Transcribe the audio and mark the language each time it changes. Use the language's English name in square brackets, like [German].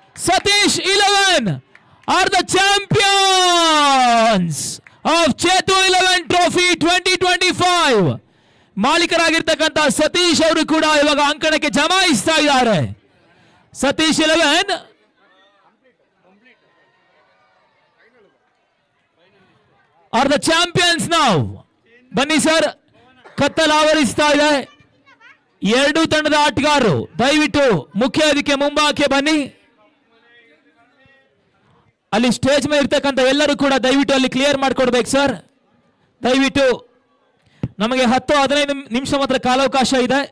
[English] Satish 11 are the champions of Chetu 11 Trophy 2025. [Kannada] ಮಾಲೀಕರಾಗಿರ್ತಕ್ಕಂಥ Satish ಅವರು ಕೂಡ ಇವಾಗ ಅಂಕಣಕ್ಕೆ ಜಮಾಯಿಸ್ತಾ ಇದ್ದಾರೆ. [English] Satish 11 are the champions now. [Kannada] ಬನ್ನಿ ಸರ್, ಕತ್ತಲು ಆವರಿಸ್ತಾ ಇದೆ. ಎರಡು ತಂಡದ ಆಟಗಾರರು ದಯವಿಟ್ಟು ಮುಖ್ಯ ವೇದಿಕೆ ಮುಂಭಾಗಕ್ಕೆ ಬನ್ನಿ. ಅಲ್ಲಿ ಸ್ಟೇಜ್ ಮೇಲೆ ಇರ್ತಕ್ಕಂಥ ಎಲ್ಲರೂ ಕೂಡ ದಯವಿಟ್ಟು ಅಲ್ಲಿ ಕ್ಲಿಯರ್ ಮಾಡಿಕೊಡ್ಬೇಕು ಸರ್. ದಯವಿಟ್ಟು ನಮಗೆ 10-15 ನಿಮಿಷ ಮಾತ್ರ ಕಾಲಾವಕಾಶ ಇದೆ.